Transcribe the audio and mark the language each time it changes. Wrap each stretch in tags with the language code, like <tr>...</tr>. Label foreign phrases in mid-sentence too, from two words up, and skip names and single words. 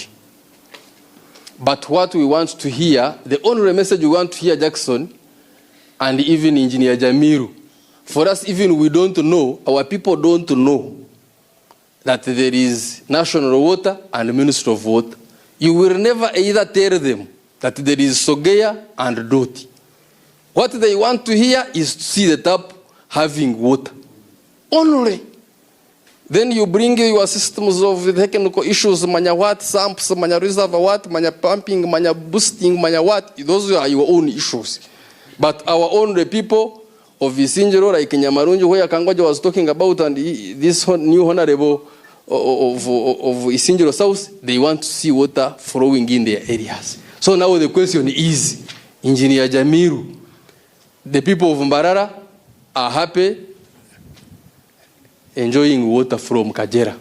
<en>But what we want to hear, the only message we want to hear, Jackson, and even Engineer Jamiru, for us, even we don't know, our people don't know that there is National Water and Minister of Water. You will never either tell them that there is Sogea and Doti. What they want to hear is to see the tap having water. Only. Then you bring your systems of the technical issues, manya what, sumps, manya reserve what, manya pumping, manya boosting, manya what. Those are your own issues. But our own people of Isinjiro, like Nyamarunju, where Kangoja was talking about, and this new honorable of Isinjiro South, they want to see water flowing in their areas. So now the question is, Engineer Jamiru, the people of Mbarara are happy enjoying water from Kagera.</en>